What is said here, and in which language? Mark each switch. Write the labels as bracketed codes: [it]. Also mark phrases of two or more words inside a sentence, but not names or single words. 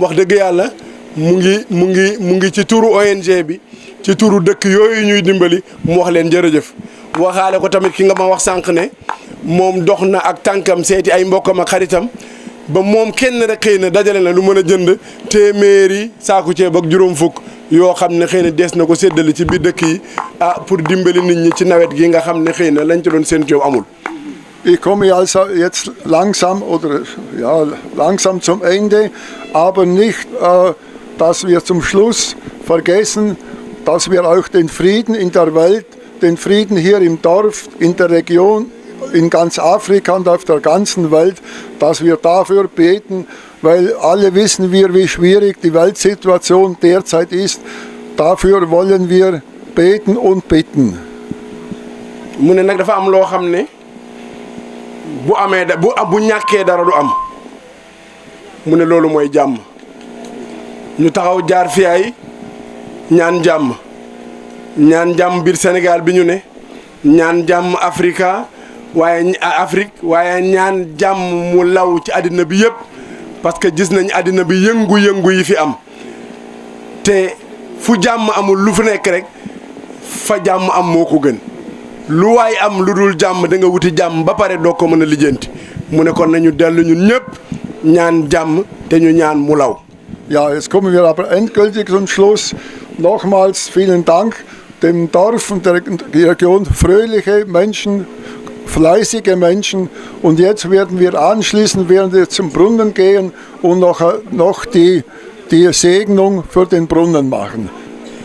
[wo] wax dëgg yàlla mu ngi ci turu ONG bi ci turu dëkk yooyu ñuy dimbali mu wax leen jërëjëf waxaale ko tamit ki nga ma wax sànq ne moom dox na ak tànkam seeti ay mbokkam ak xaritam ba moom kenn rek xëy na dajale na lu mën a jënd téeméeri saaku ceeb ak juróom fukk yoo xam ne xëy na dees na ko séddale ci biir dëkk yi pour dimbali nit ñi ci nawet gi nga xam ne xëy na lañ ci doon seen coow amul. [de] Ich komme also jetzt langsam zum Ende, aber nicht, dass wir zum Schluss vergessen, dass wir auch den Frieden in der Welt, den Frieden hier im Dorf, in der Region, in ganz Afrika und auf der ganzen Welt, dass wir dafür beten, weil alle wissen wir, wie schwierig die Weltsituation derzeit ist. Dafür wollen wir beten und bitten. [wo] mu ne nag dafa am loo xam ne bu ñàkkee dara du am mu ne loolu mooy jàmm ñu taxaw jaar fi ay ñaan jàmm biir Sénégal bi ñu ne ñaan jàmm Afrique waaye ñaan jàmm mu law ci àddina bi yëpp [fr] parce que [wo] gis nañ àddina bi yëngu-yëngu yi fi am te fu jàmm amul lu fu nekk rek fa jàmm am moo ko gën lu waay am lu dul jàmm da nga wuti jàmm ba pare doo ko mën a lijjanti mu ne kon nañu dellu ñun ñëpp ñaan jàmm te ñu ñaan mu law. [de] Ja, jetzt kommen wir aber endgültig zum Schluss. Nochmals vielen Dank dem Dorf und der Region, fröhliche Menschen, fleißige Menschen. Und jetzt werden wir anschließend zum Brunnen gehen und noch die Segnung für den Brunnen machen.